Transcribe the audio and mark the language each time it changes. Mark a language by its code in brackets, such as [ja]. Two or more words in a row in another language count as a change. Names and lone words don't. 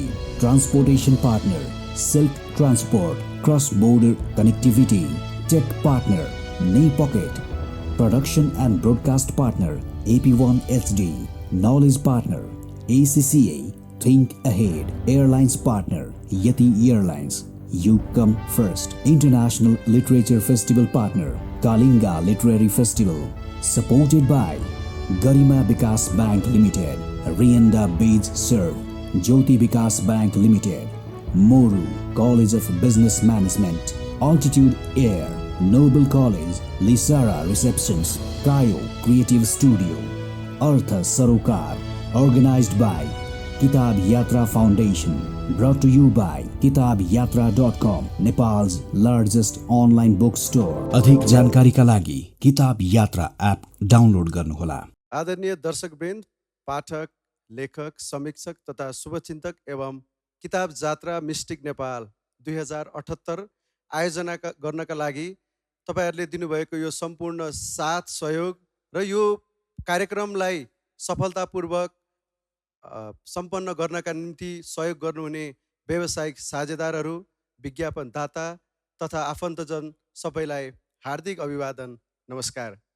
[en] Transportation partner Silk Transport, cross border connectivity. Tech partner Ni Pocket. Production and broadcast partner AP1 HD. Knowledge partner ACCA Think Ahead. Airlines partner Yeti Airlines, You come first. International literature festival partner Kalinga Literary Festival. Supported by Garima Vikas Bank Limited, Rienda Beach Serve, Jyoti Vikas Bank Limited, Moru College of Business Management, Altitude Air, Noble College, Lisara Receptions, Kayo Creative Studio, Artha Sarokar. Organized by Kitab Yatra Foundation. Brought to you by kitabyatra.com, Nepal's largest online bookstore. [ne] अधिक जानकारीका लागि किताब यात्रा एप डाउनलोड गर्नुहोला। आदरणीय दर्शकवृन्द, पाठक, लेखक, समीक्षक तथा शुभचिन्तक एवं किताब जात्रा मिस्टिक नेपाल 2078 आयोजना गर्नका लागि तपाईहरुले दिनुभएको यो सम्पूर्ण साथ सहयोग र यो कार्यक्रमलाई सफलतापूर्वक सम्पन्न गर्नका निम्ति सहयोग गर्नुहुने व्यावसायिक साझेदारहरू, विज्ञापनदाता तथा आफन्तजन सबैलाई हार्दिक अभिवादन, नमस्कार।